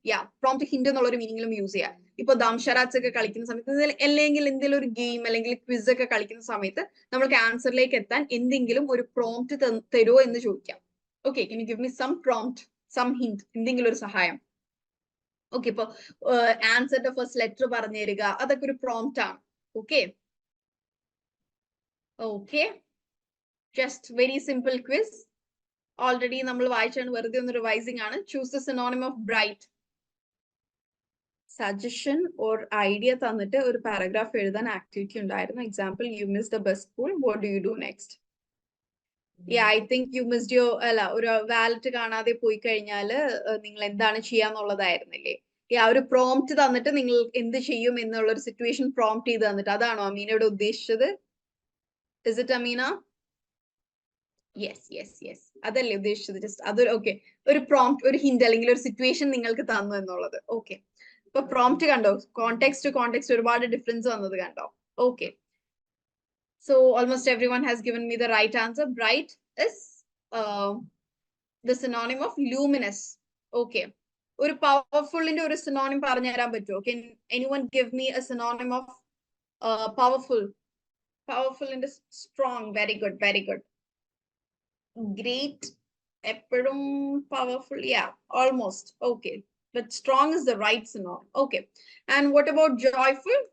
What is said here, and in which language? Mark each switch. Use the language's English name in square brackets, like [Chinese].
[Malayalam] യാ, prompt hint എന്നുള്ള ഒരു മീനിങ്ങിലും use ചെയ്യാം. ഇപ്പൊ ദംഷറാറ്റ്സ് ഒക്കെ കളിക്കുന്ന സമയത്ത് അല്ലെങ്കിൽ എന്തെങ്കിലും ഒരു ഗെയിം അല്ലെങ്കിൽ ക്വിസ് ഒക്കെ കളിക്കുന്ന സമയത്ത് നമ്മൾക്ക് ആൻസറിലേക്ക് എത്താൻ എന്തെങ്കിലും ഒരു പ്രോംപ്റ്റ് തരുമോ എന്ന് ചോദിക്കാം. [English] okay, can you give me some prompt, some hint, [Malayalam] എന്തെങ്കിലും ഒരു സഹായം? ഓക്കെ, ഇപ്പൊ ആൻസറിന്റെ ഫസ്റ്റ് ലെറ്റർ പറഞ്ഞു തരിക, അതൊക്കെ ഒരു പ്രോംപ്റ്റ് ആണ്. [English] Okay okay, just very simple quiz. [Malayalam] Already നമ്മൾ വായിച്ചാണ്, വെറുതെ ഒന്ന് റിവൈസിംഗ് ആണ്. [English] Choose the synonym of bright. [Malayalam] Suggestion or idea തന്നിട്ട് ഒരു പാരഗ്രാഫ് എഴുതാൻ ആക്ടിവിറ്റി ഉണ്ടായിരുന്നു. [English] Example, you miss the bus school, what do you do next? I think you missed your, അല്ല, [Malayalam] ഒരു വാലറ്റ് കാണാതെ പോയി കഴിഞ്ഞാൽ നിങ്ങൾ എന്താണ് ചെയ്യാന്നുള്ളതായിരുന്നില്ലേ? ആ ഒരു പ്രോംപ്റ്റ് തന്നിട്ട് നിങ്ങൾ എന്ത് ചെയ്യും എന്നുള്ള ഒരു സിറ്റുവേഷൻ പ്രോംപ്റ്റ് ചെയ്ത് തന്നിട്ട്, അതാണോ അമീനയോട് ഉദ്ദേശിച്ചത്? [English] Is it Ameena? [Malayalam] Yes yes yes, അതല്ലേ ഉദ്ദേശിച്ചത്? ജസ്റ്റ് അതൊരു ഓക്കെ, ഒരു പ്രോംപ്റ്റ്, ഒരു ഹിന്റ് അല്ലെങ്കിൽ ഒരു സിറ്റുവേഷൻ നിങ്ങൾക്ക് തന്നു എന്നുള്ളത്. ഓക്കെ, ഇപ്പൊ പ്രോംപ്റ്റ് കണ്ടോ, കോണ്ടെക്സ്റ്റ് ടു കോണ്ടെക്സ്റ്റ് ഒരുപാട് ഡിഫറൻസ് വന്നത് കണ്ടോ? [English] Okay, so almost everyone has given me the right answer. Bright is the synonym of luminous. [Malayalam] Okay, ഒരു പവർഫുള്ളിന്റെ ഒരു synonym പറഞ്ഞു തരാൻ പറ്റുമോ? [English] Can anyone give me a synonym of powerful? Powerful in strong. Very good, very good. Great, എപ്പോഴും powerful, yeah, almost. Okay, but strong is the right synonym. Okay, and what about joyful?